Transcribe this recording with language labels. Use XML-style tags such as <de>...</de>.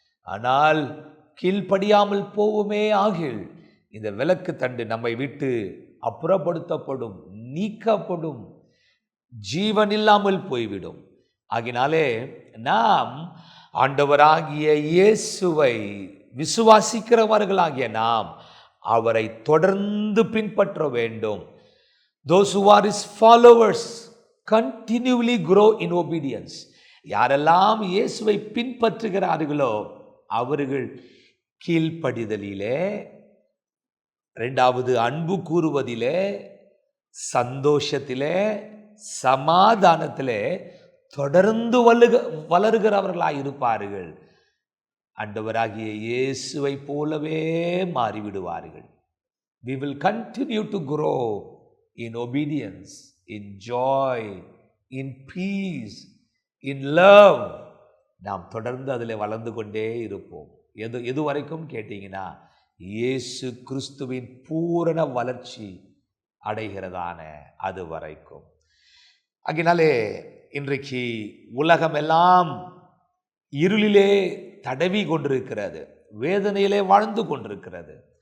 <ta>ஆனால் கீழ்ப்படியாமல் போவுமே ஆகில் இந்த விலக்கு தண்டு நம்மை விட்டு அப்புறப்படுத்தப்படும், நீக்கப்படும், ஜீவன் இல்லாமல் போய்விடும். ஆகினாலே நாம் ஆண்டவராகிய இயேசுவை விசுவாசிக்கிறவர்களாகிய நாம் அவரை தொடர்ந்து பின்பற்ற வேண்டும்.</ta> <en>Those who are his followers continually grow in obedience.</en> <ta>யாரெல்லாம் இயேசுவை பின்பற்றுகிறார்களோ அவர்கள் கீழ்ப்படிதலிலே, இரண்டாவது அன்பு கூறுவதிலே, சந்தோஷத்திலே, சமாதானத்திலே தொடர்ந்து வளருகிறவர்களாய் இருப்பார்கள். ஆண்டவராகிய இயேசுவை போலவே மாறிவிடுவார்கள்.</ta> <en>We will continue to grow in obedience, in joy, in peace, in love.</en> <ta>நாம் தொடர்ந்து அதில் வளர்ந்து கொண்டே இருப்போம். எது வரைக்கும் கேட்டீங்கன்னா, இயேசு கிறிஸ்துவின் பூரண வளர்ச்சி அடைகிறதான அது வரைக்கும். ஆகினாலே இன்றைக்கு உலகமெல்லாம் இருளிலே தடவி கொண்டிருக்கிறது, வேதனையிலே வாழ்ந்து கொண்டிருக்கிறது.</ta>